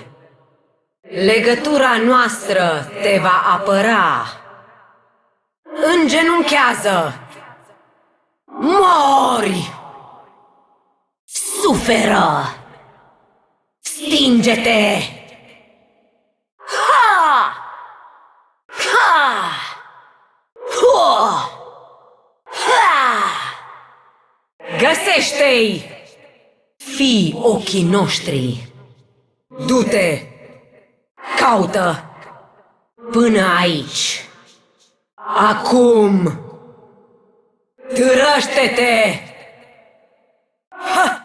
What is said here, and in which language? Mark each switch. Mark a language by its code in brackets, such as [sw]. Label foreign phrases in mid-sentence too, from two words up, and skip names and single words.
[ro] Legătura noastră te va apăra. Îngenunchează. Mori! Suferă! Stinge-te! Ha! Ha! Ho! Ha! Găsește-i! Fii ochii noștri! Du-te! Caută! Până aici! Acum! Trăște-te! Ha!